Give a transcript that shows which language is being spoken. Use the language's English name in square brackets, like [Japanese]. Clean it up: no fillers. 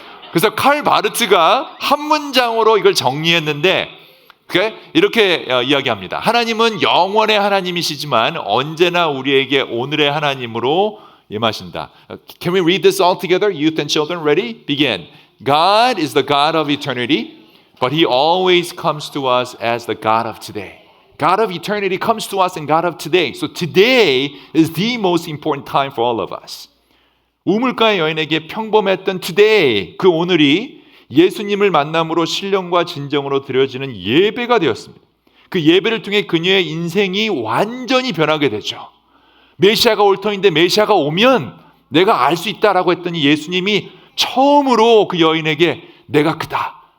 [Korean] 그래서 칼 바르트가 한 문장으로 이걸 정리했는데 이렇게 이야기합니다. 하나님은 영원의 하나님이시지만 언제나 우리에게 오늘의 하나님으로 임하신다. [English] Can we read this all together? Youth and children, ready? Begin. God is the God of eternity, but He always comes to us as the God of today. God of eternity comes to us and God of today. So today is the most important time for all of us. [Korean] 우물가의 여인에게 평범했던 today, 그 오늘이 예수님을 만남으로 신령과 진정으로 드려지는 예배가 되었습니다. 그 예배를 통해 그녀의 인생이 완전히 변하게 되죠. 메시아가 올 터인데 메시아가 오면 내가 알 수 있다라고 했더니 예수님이 처음으로 그 여인에게 내가 그다.